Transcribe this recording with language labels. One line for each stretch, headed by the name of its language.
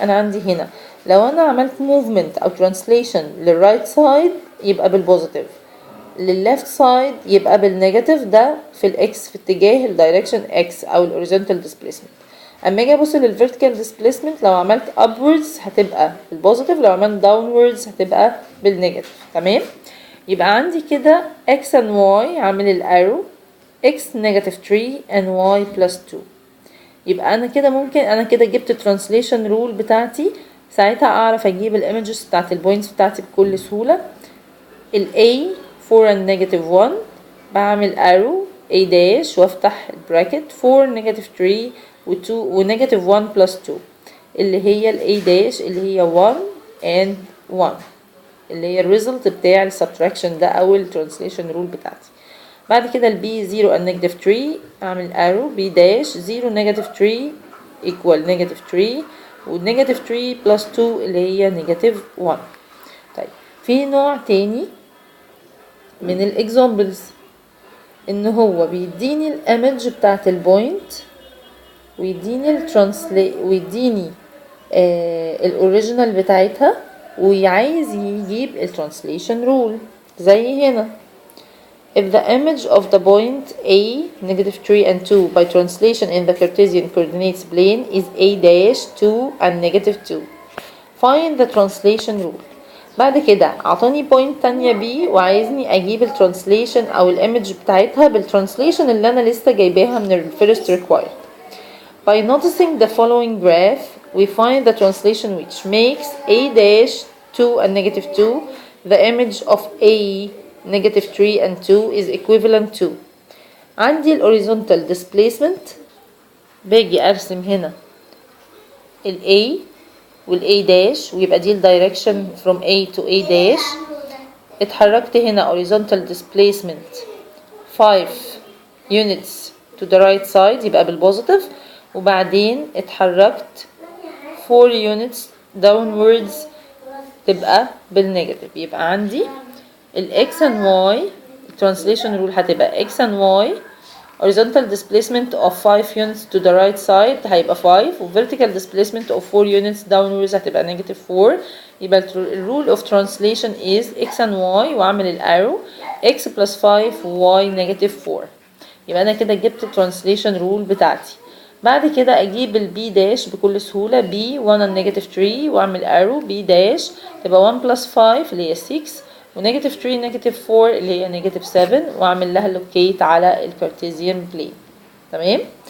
Arabic: انا عندي هنا لو انا عملت movement او translation للرايت سايد يبقى بالبوزيتيف، للليفت سايد يبقى بالنيجاتيف. ده في الاكس، في اتجاه الدايركشن اكس او الهوريزونتال ديسبيسمنت. اما اجي ابص للفيرتيكال ديسبيسمنت، لو عملت upwards هتبقى بالبوزيتيف، لو عملت downwards هتبقى بالنيجاتيف. تمام، يبقى عندي كده
English: x and y،
Arabic: عامل الارو
English: x negative 3 and y plus 2.
Arabic: يبقى انا كده ممكن، انا كده جبت الترانسليشن رول بتاعتي، ساعتها اعرف اجيب الايمجز بتاعت البوينتس بتاعتي بكل سهوله. ال A 4 and negative 1 بعمل arrow A dash وافتح البراكت
English: 4 negative 3
Arabic: و 2 و negative 1 plus 2 اللي هي ال A dash اللي هي 1 and 1 اللي هي الريزلت بتاع السبتراكشن ده او الترانسليشن رول بتاعتي. بعد كده ال B 0 and negative 3 اعمل arrow B dash
English: 0 negative 3 equal negative 3
Arabic: و negative 3 plus 2 اللي هي negative 1. طيب، في نوع تاني من الاكزامبلز ان هو بيديني الايمج بتاعت البوينت ويديني ويديني الاوريجينال بتاعتها وعايز يجيب الترانسليشن رول.
English: زي هنا if the image of the point A negative 3 and 2 by translation in the Cartesian coordinates plane is A dash 2 and negative 2 find the translation rule.
Arabic: بعد كده اعطاني بوينت تانية B وعايزني اجيب الترانسليشن او الايمج بتاعتها بالترانسليشن اللي انا لسه جايباها من ال
English: first required. By noticing the following graph we find the translation which makes A dash 2 and negative 2 the image of A negative 3 and 2 is equivalent to.
Arabic: عندي ال
English: horizontal displacement،
Arabic: باجي ارسم هنا ال A وال A dash ويبقى دي ال
English: direction from A to A dash. اتحركت هنا horizontal displacement 5 units to the right side
Arabic: يبقى بالبوزيتيف، وبعدين اتحركت
English: 4 units downwards
Arabic: تبقى بالنيجاتيف. يبقى عندي ال
English: x and y translation rule
Arabic: هتبقى
English: x and y horizontal displacement of 5 units to the right side
Arabic: هيبقى
English: 5 و vertical displacement of 4 units downwards هتبقى negative 4.
Arabic: يبقى ال
English: rule of translation is x and y
Arabic: واعمل الارو
English: x plus 5 y negative 4.
Arabic: يبقى انا كده جبت
English: translation rule
Arabic: بتاعتي. بعد كده اجيب ال b dash بكل سهولة b 1 and negative 3 واعمل arrow b dash تبقى
English: 1 plus 5
Arabic: اللي هي 6 و
English: negative 3 negative 4
Arabic: اللي هي negative 7 واعمل لها locate على الكارتيزيان بلين. تمام.